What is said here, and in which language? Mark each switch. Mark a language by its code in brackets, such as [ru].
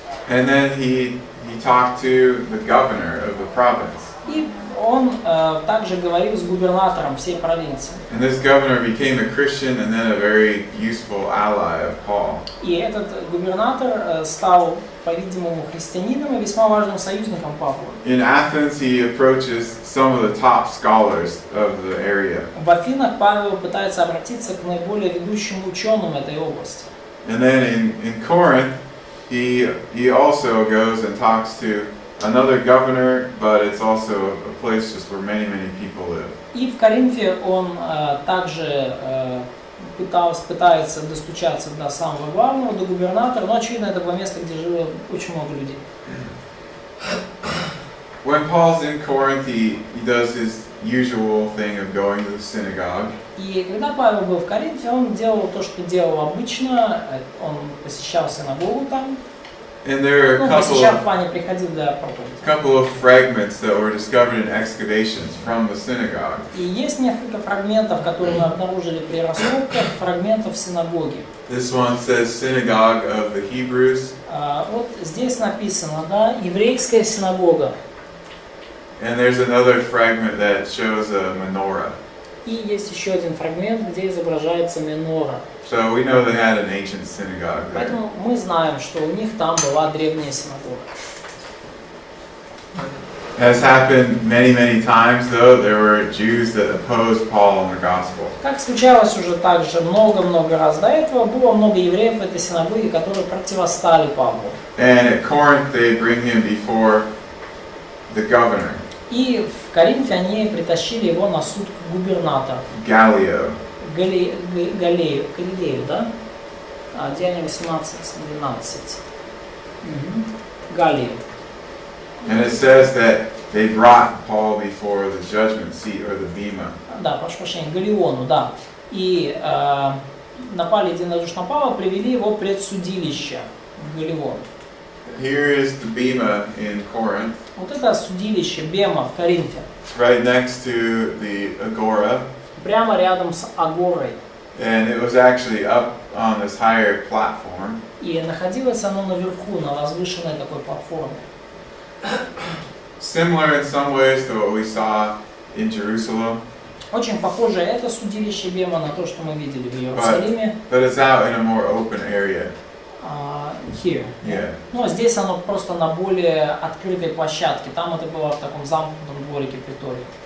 [en] And then he talked to the governor of the province. [ru] И он также говорил с губернатором всей провинции. [en] And this governor became a Christian and then a very useful ally of Paul. [ru] И этот губернатор стал, по-видимому, христианином и весьма важным союзником Павла. [en] In Athens, he approaches some of the top scholars of the area. [ru] В Афинах Павел пытается обратиться к наиболее ведущим ученым этой области. [en] And then in Corinth, he also goes and talks to another governor, but it's also a place just where many people live. [ru] И в Коринфе он также пытается достучаться до самого главного, до губернатора, но очевидно это было место, где жило очень много людей. [en] When Paul's in Corinth, he does his usual thing of going to the synagogue. [ru] И когда Павел был в Коринфе, он делал то, что делал обычно, он посещал синагогу там. [en] And there are a [ru] Посещал в плане, приходил для проповеди. [en] couple of fragments that were discovered in excavations from the synagogue. [ru] И есть несколько фрагментов, которые мы обнаружили при раскопках, фрагментов синагоги. [en] This one says synagogue of the Hebrews. [ru] Вот здесь написано, да, еврейская синагога. [en] And there's another fragment that shows a menorah. [ru] И есть еще один фрагмент, где изображается менора. [en] So we know they had an ancient synagogue there. [ru] Поэтому мы знаем, что у них там была древняя синагога. [en] As happened many times, though, there were Jews that opposed Paul and the gospel. [ru] Как случалось уже также много-много раз до этого, было много евреев в этой синагоге, которые противостали Павлу. [en] And at Corinth, they bring him before the governor, [ru] И в Коринфе они притащили его на суд к губернатору. [en] Gallio. [ru] Галилею, да? Деяния 18:12. Галилею. [en] And it says that they brought Paul before the judgment seat or the bema. [ru] Да, прошу прощения, Галиону, да. И напали единодушно на Павла, привели его пред судилище в Галион. [en] Here is the bema in Corinth. [ru] Вот это судилище, Бема в Коринфе. [en] It's right next to the agora. [ru] Прямо рядом с Агорой. [en] And it was actually up on this higher platform. [ru] И находилось оно наверху, на возвышенной такой платформе. [en] Similar in some ways to what we saw in Jerusalem, [ru] Очень похоже это судилище Бема на то, что мы видели в Иерусалиме. [en] but it's out in a more open area. Here. Yeah. [ru] Ну, а здесь оно просто на более открытой площадке. Там это было в таком замкнутом дворике притории.